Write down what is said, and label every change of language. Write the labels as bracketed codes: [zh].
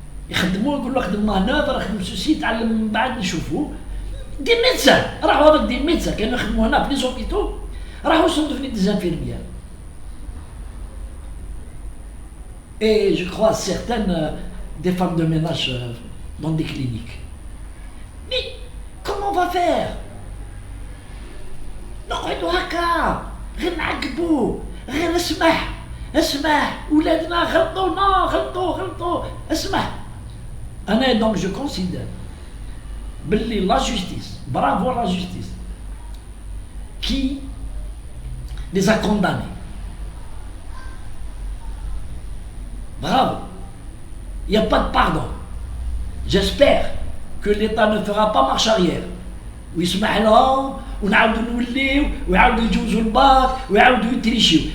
[ar] يخدموا يقول له خدم مانوفر خدم سوسي تعلم من بعد نشوفوا دي ميدسان راحوا هذاك دي ميدسان كانوا يخدموا هنا في لي زوبيتو راحوا [fr] sont devenus des infirmières. Et je crois certaines des femmes de ménage dans des cliniques. Mais comment on va faire? [ar] نقعدوا هكا غير نعقبوا غير اسمح ولادنا غلطوا اسمح. [fr] Donc je considère la justice, bravo à la justice, qui les a condamnés. Bravo. Il n'y a pas de pardon. J'espère que l'État ne fera pas marche arrière. [ar] ويسمح لهم ونعاودوا نوليو ويعاودوا يجوزوا الباك ويعاودوا يتريشيو.